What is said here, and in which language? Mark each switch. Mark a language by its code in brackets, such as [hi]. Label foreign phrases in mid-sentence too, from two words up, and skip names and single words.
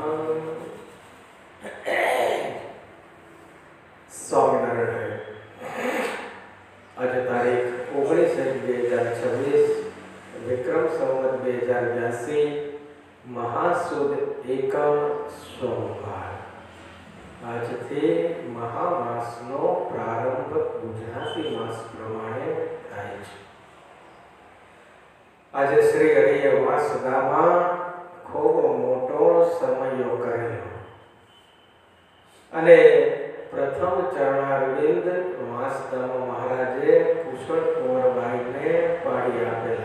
[gu] સ્વામિનારાયણ આજ તારીખ 19/2026 વિક્રમ સંવત 2082 મહાસુદ એકમ સોમવાર આજથી મહામાસનો પ્રારંભ ગુજરાતી માસ પ્રમાણે થાય છે. આજે શ્રી હરિએ વાસદામાં ખૂબ મોટો સમયો કરેલો અને પ્રથમ ચરણારવિંદ વાસદામાં મહારાજે કુશળ કુંવરબાઈને પાડી આપેલા.